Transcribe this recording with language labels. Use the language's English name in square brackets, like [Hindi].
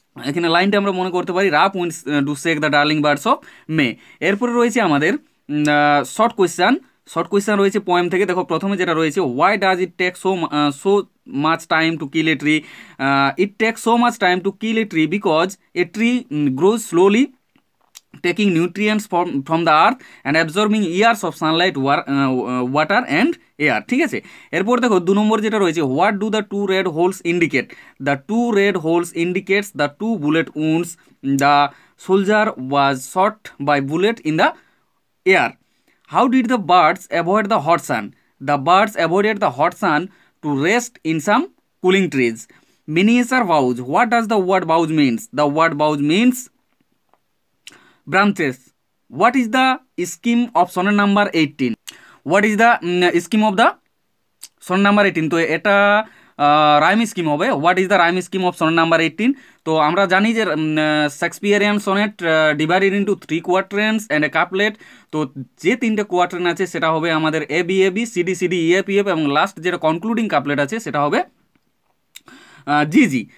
[Bangla] এখানে লাইনটা আমরা মনে করতে পারি, [English] Rough winds do shake the darling birds of May. [Bangla] এরপরে রয়েছে আমাদের শর্ট কোয়েশ্চেন রয়েছে পোয়েম থেকে। দেখো, প্রথমে যেটা রয়েছে, [English] Why does it take so much time to kill a tree. It take so much time to kill a tree because a tree grows slowly taking nutrients from the earth and absorbing years of sunlight, water and air, [Bangla] ঠিক আছে। এরপর দেখো 2 নম্বর যেটা রয়েছে, [English] what do the two red holes indicate? The two red holes indicates the two bullet wounds. The soldier was shot by bullet in the air. How did the birds avoid the hot sun? The birds avoided the hot sun to rest in some cooling trees. Miniature bows. What does the word bows means? The word bows means branches. What is the scheme of sonnet number 18? What is the scheme of the sonnet number 18? [Bangla] তো এটা rhyme scheme হবে। [English] What is the rhyme scheme of sonnet number 18? [Bangla] তো আমরা জানি যে [English] Shakespearean sonnet divided into 3 quatrains and a couplet. [Bangla] তো যে 3টে কোয়ার্ট্রেন আছে সেটা হবে আমাদের A B A B, C D C D, E F E F, এবং লাস্ট যেটা কনক্লুডিং কাপলেট আছে সেটা হবে জি জি।